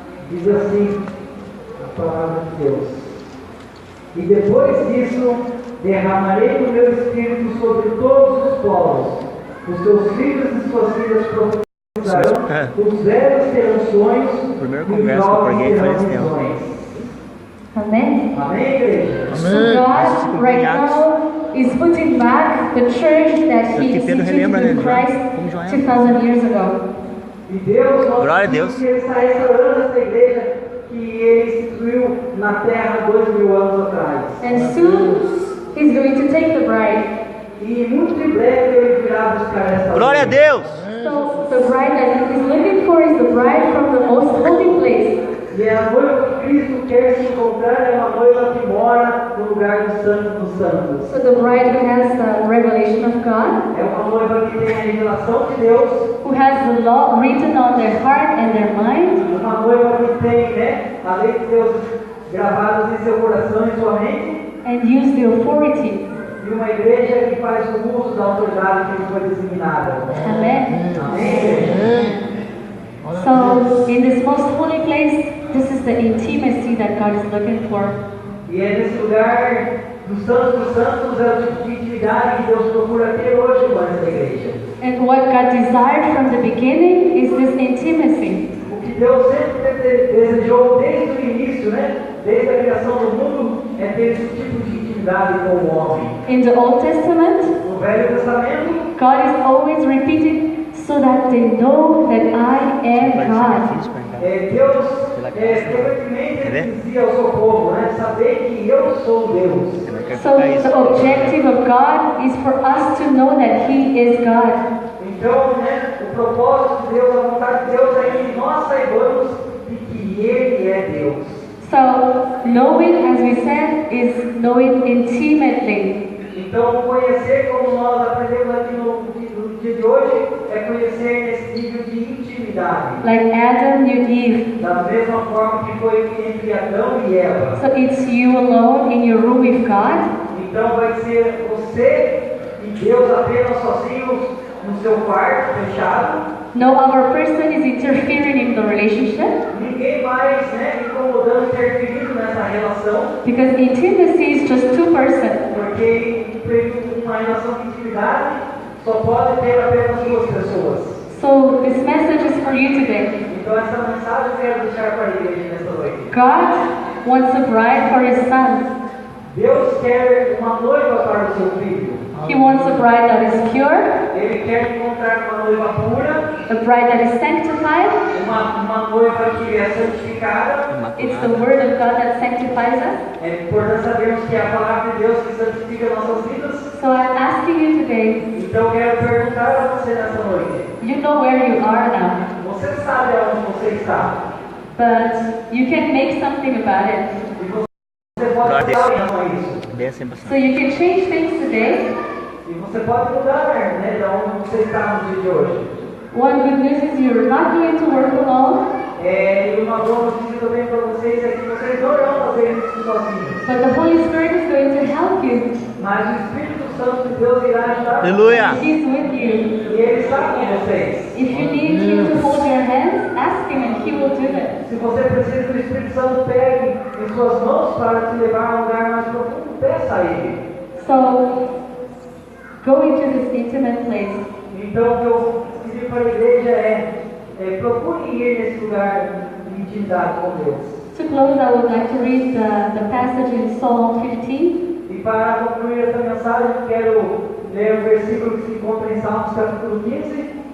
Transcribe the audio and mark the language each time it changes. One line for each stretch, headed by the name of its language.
Portuguese: Diz assim a palavra de Deus. E depois disso, derramarei o meu Espírito sobre todos os povos. Os teus filhos e suas filhas profetizarão, os velhos terão sonhos, O primeiro e os congresso que eu jovens preguei foi terão esse tempo. visões. Amen. Amém, igreja?
English: So God right now is putting back the church that He instituted in Christ 2,000 years ago.
Portuguese: E Deus, nós Glória a pedimos Deus. que Ele está restaurando essa igreja que Ele instituiu na terra 2000 anos atrás.
English: And soon He's going to take the bride.
Portuguese: E muito em breve Ele virá buscar essa Glória a igreja. Deus!
English: So the bride that He's looking for is the bride from the most holy place.
Portuguese: E a noiva que Cristo quer se encontrar é uma noiva que mora no lugar do Santo dos Santos.
English: So the bride who has the revelation of God,
Portuguese: É uma noiva que tem a revelação de Deus,
English: who has the law written on their heart and their mind,
Portuguese: uma noiva que tem, né, a lei de Deus gravados em seu coração e sua mente.
English: and use the authority.
Portuguese: E uma igreja que faz o uso da autoridade que lhe foi designada.
English: Amen.
Portuguese: Amém.
English: So, in this most holy place, this is the intimacy that God is looking for.
Portuguese: E é nesse lugar dos santos, é o tipo de intimidade que Deus procura ter hoje com essa igreja.
English: And what God desired from the beginning is this intimacy.
Portuguese: O que Deus sempre desejou desde o início, né? Desde a criação do mundo, é ter esse tipo de intimidade com o homem.
English: In the Old Testament,
Portuguese: No Velho Testamento,
English: God is always repeating so that they know that I am God.
Portuguese: Deus frequentemente dizia ao seu povo, né? Saber que eu sou Deus.
English: So the objective of God is for us to know that He is God.
Portuguese: Então, né, o propósito de Deus, a vontade de Deus é que nós saibamos de que Ele é Deus.
English: So knowing, as we said, is knowing intimately.
Portuguese: Então, conhecer, como nós aprendemos aqui no dia de hoje, é conhecer nesse nível de intimidade.
English: Like Adam knew Eve.
Portuguese: Da mesma forma que foi entre Adão e Eva.
English: So it's you alone in your room with God.
Portuguese: Então, vai ser você e Deus apenas sozinhos no seu quarto, fechado.
English: No other person is interfering in the relationship.
Portuguese: Ninguém mais, né, incomodando, interferindo nessa relação.
English: Because intimacy is just two persons.
Portuguese: Porque uma relação de intimidade só pode ter apenas duas pessoas.
English: So this message is for you today.
Portuguese: Então essa mensagem eu quero deixar para a igreja nesta noite.
English: God wants a bride for His Son.
Portuguese: Deus quer uma noiva para o seu filho.
English: He wants a bride that is pure,
Portuguese: Ele quer encontrar uma noiva pura,
English: a bride that is sanctified.
Portuguese: uma noiva que é santificada.
English: It's the Word of God that sanctifies us.
Portuguese: É importante sabermos que é a palavra de Deus que santifica nossas vidas.
English: So I'm asking you today,
Portuguese: Então eu quero perguntar a você nessa noite.
English: you know where you are now,
Portuguese: Você sabe aonde você está.
English: but you can make something about it.
Portuguese: E você pode mudar em relação a isso.
English: So you can change things today.
Portuguese: E você pode mudar, né, de onde você está no dia de hoje.
English: One good news is you're not going to work alone,
Portuguese: E uma boa notícia também para vocês é que vocês não irão fazer isso sozinhos.
English: but the Holy Spirit is going to help you.
Portuguese: Mas o Espírito Santo de Deus irá ajudar. Aleluia.
English: He's with you.
Portuguese: E Ele está com vocês.
English: If you need Him to hold your hands, ask Him and He will do it.
Portuguese: Se você precisa que o Espírito Santo pegue em suas mãos para te levar a um lugar mais profundo, peça a Ele.
English: So go into this intimate place.
Portuguese: Então o que eu pedi para a igreja procure ir nesse lugar de intimidade com Deus.
English: To close, I would like to read the passage in Psalm 15.
Portuguese: E para concluir essa mensagem, eu quero ler o versículo que se encontra em Salmos capítulo 15.